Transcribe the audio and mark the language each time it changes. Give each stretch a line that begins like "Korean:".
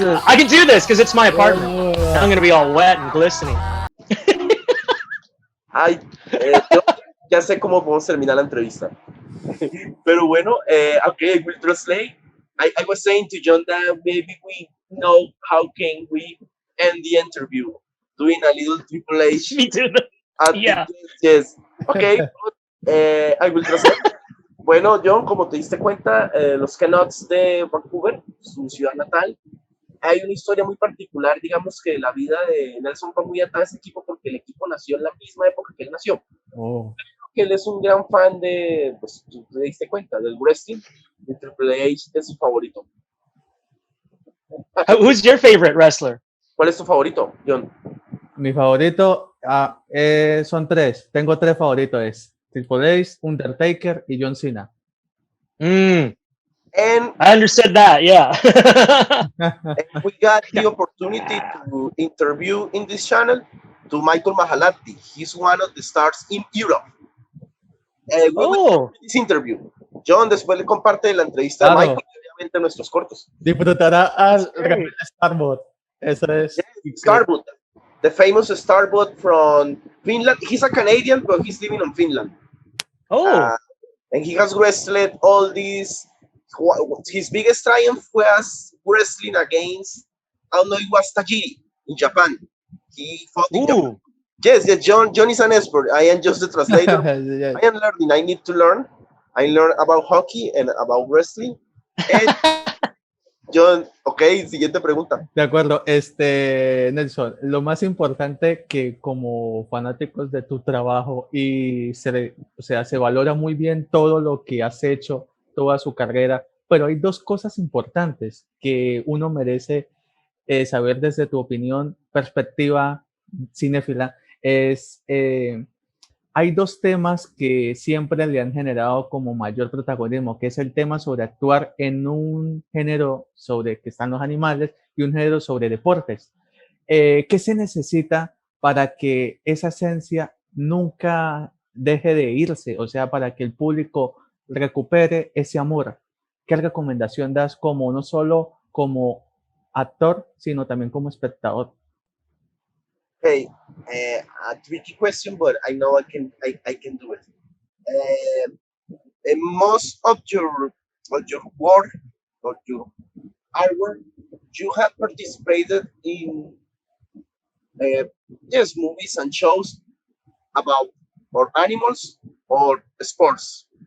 English: I can do this because it's my apartment. I'm gonna be all wet and glistening.
Spanish: Ay, yo ya sé cómo podemos terminar la entrevista. Pero bueno,
English: okay, I will translate. I was saying to John that maybe we know how can we end the interview, doing a little Triple H. Me too. Yeah. Yes. Okay, I will translate.
Spanish: Bueno, John, como te diste cuenta, los Canucks de Vancouver, su ciudad natal, hay una historia muy particular, digamos que la vida de Nelson va muy atada a ese equipo porque el equipo nació en la misma época que él nació. Oh. Que él es un gran fan de, pues tú te diste cuenta, del wrestling, de Triple H es su favorito.
English: Who's your favorite wrestler?
Spanish: ¿Cuál es tu favorito, John? Mi favorito son tres. Tengo tres favoritos. Es Triple H, Undertaker y John Cena.
English: And I understood that, yeah. and we got the opportunity to interview in this channel to Michael Mahalati. He's one of the stars in Europe. We will this interview.
Spanish: John después le comparte la entrevista de Michael, obviamente nuestros cortos. Disfrutará al Starbot. Eso es.
English: Starbot, the famous Starbot from Finland. He's a Canadian, but he's living in Finland. And he has wrestled all these. His biggest triumph was wrestling against, I don't know, it was Tajiri in Japan. He fought in Japan. Yes, John is an expert. I am just the translator. Yes. I am learning. I need to learn. I learn about hockey and about wrestling.
Spanish: And John, ok, siguiente pregunta. De acuerdo, Nelson, lo más importante que como fanáticos de tu trabajo y se valora muy bien todo lo que has hecho, toda su carrera, pero hay dos cosas importantes que uno merece saber desde tu opinión, perspectiva cinéfila, es hay dos temas que siempre le han generado como mayor protagonismo, que es el tema sobre actuar en un género sobre que están los animales y un género sobre deportes. ¿Qué se necesita para que esa esencia nunca deje de irse? O sea, para que el público recupere ese amor. ¿Qué recomendación das como no solo como actor, sino también como espectador?
English: Hey, a tricky question, but I know I can do it. In most of your work, of your artwork, you have participated in uh, yes movies and shows about or animals or sports.